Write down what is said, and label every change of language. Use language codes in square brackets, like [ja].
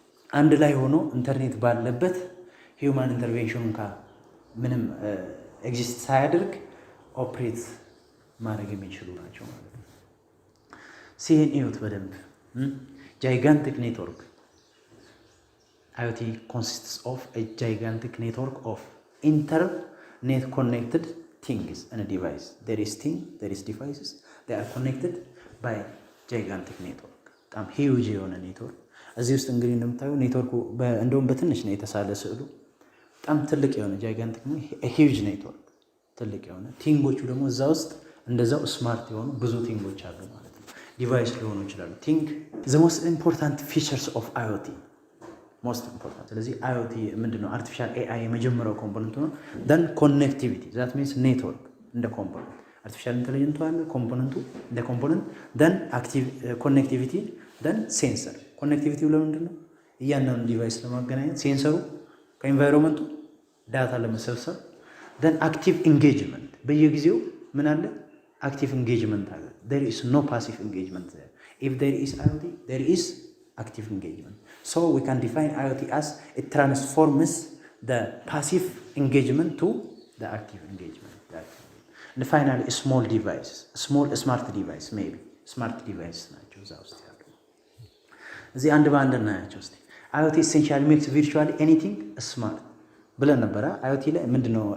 [am] አንድ ላይ ሆኖ ኢንተርኔት ባለበት ሂውማን ኢንተርቬንሽን ምንም ኤግዚስት ሳያደርግ ኦፕሬት ማድረግ የሚችሉ ናቸው ማለት ነው። ሲሄን እዩት በደንብ gigantic network. [en] IoT consists of a gigantic network of internet connected things and a device. There is thing, there is devices. They are connected by gigantic network. [am] በጣም ሂውጅ የሆነ ኔትወርክ እዚህ ውስጥ እንግዲህ እንደምታዩ ኔትወርኩ እንደውም በትንሽ ነው የተሳለ ስዕሉ። በጣም ትልቅ የሆነ ጃይጋንቲክ ነው። ሂውጅ ኔትወርክ ትልቅ የሆነ ቲንጎቹ ደግሞ እዛ ውስጥ እንደዛው ስማርት የሆኑ ብዙ ቲንጎች አሉ ማለት ነው። ዲቫይስ ሊሆኑ ይችላሉ። ቲንግ [en] the most important features of IoT most important። [am] ስለዚህ IoT ምንድነው? አርቲፊሻል AI የመጀመሪያው ኮምፖነንት ነው። [en] then connectivity that means network [am] እንደ ኮምፖነንት አርቲፊሻል ኢንተለጀንስ አለ ኮምፖነንቱ እንደ ኮምፖነንት [en] then active connectivity then sensor [am] ኮኔክቲቪቲው ለምንድን ነው? እያንዳንዱ ዲቫይስ ለማገናኘት ሴንሰሩ ከኢንቫይሮንመንቱ ዳታ ለመሰብሰብ [en] then active engagement [am] በየጊዜው ምን አለ? [en] active engagement [am] አለ። [en] there is no passive engagement there. if there is IoT there is active engagement. so we can define IoT as it transforms the passive engagement to the active engagement. and finally small devices, small smart device maybe smart device [am] ናቸው እዛ ውስጥ ያሉ። እዚህ አንድ በአንድ እናያቸው እስቲ። [en] IoT essentially makes virtually anything smart [am] ብለን ነበረ። IoT ላይ ምንድነው?